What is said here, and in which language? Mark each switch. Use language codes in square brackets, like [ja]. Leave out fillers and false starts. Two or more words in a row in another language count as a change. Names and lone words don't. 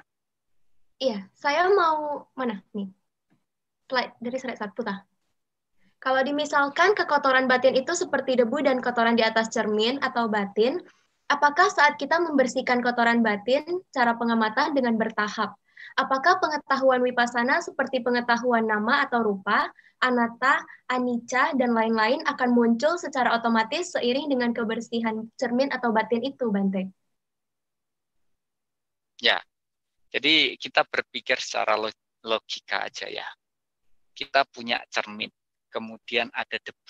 [id] Iya, saya mau mana nih? Slide 1 tah. Kalau dimisalkan kekotoran batin itu seperti debu dan kotoran di atas cermin atau batin, apakah saat kita membersihkan kotoran batin, cara pengamatan dengan bertahap? Apakah pengetahuan Vipassana seperti pengetahuan nama atau rupa, anatta, anicca, dan lain-lain akan muncul secara otomatis seiring dengan kebersihan cermin atau batin itu, Bante? Ya, jadi kita berpikir secara logika aja ya. Kita punya cermin, kemudian ada debu.